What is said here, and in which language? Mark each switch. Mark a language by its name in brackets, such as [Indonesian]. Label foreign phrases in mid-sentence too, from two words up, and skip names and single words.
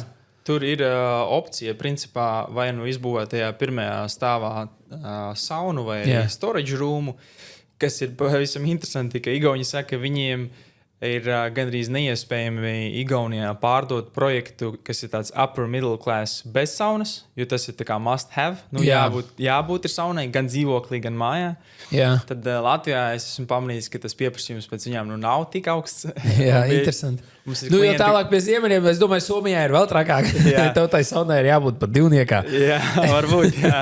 [Latvian] Jā, tur ir opcija, principā, vai nu izbūvēt tajā pirmajā stāvā saunu vai [English] storage roomu, [Latvian] kas ir pavisam interesanti, ka Igauni saka, ka viņiem ir gandrīz neiespējami Igaunijā pārdot projektu, kas ir tāds [English] upper middle class [Latvian] bez saunas, jo tas ir tā kā [English] must have. [Latvian] Nu, jābūt ir saunai gan dzīvoklī, gan mājā. Jā. Tad Latvijā es esmu pamanījis, ka tas pieprasījums pēc viņām nav tik augsts. Jā, interesanti. Jo tālāk pie ziemeļiem, es domāju, Somijā ir vēl trakāk. Tev tai saunai ir jābūt pat divniekā. Jā, varbūt, jā.